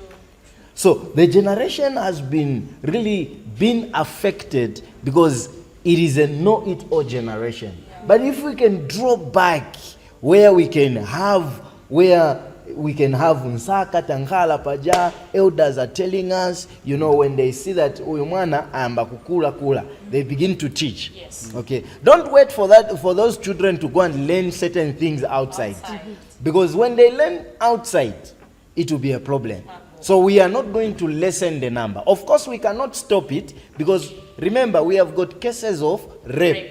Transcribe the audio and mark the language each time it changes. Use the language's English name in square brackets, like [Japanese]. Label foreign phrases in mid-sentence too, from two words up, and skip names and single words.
[English] So the generation has been affected because it is a know-it-all generation. But if we can draw back where we can have Nsaka, Tangala, Paja, elders are telling us, you know, when they see that [Bemba] Uyumana amba kukula, [English] they begin to teach. Yes. Okay. Don't wait for those children to go and learn certain things outside. Because when they learn outside, it will be a problem. So we are not going to lessen the number. Of course, we cannot stop it because remember, we have got cases of rape.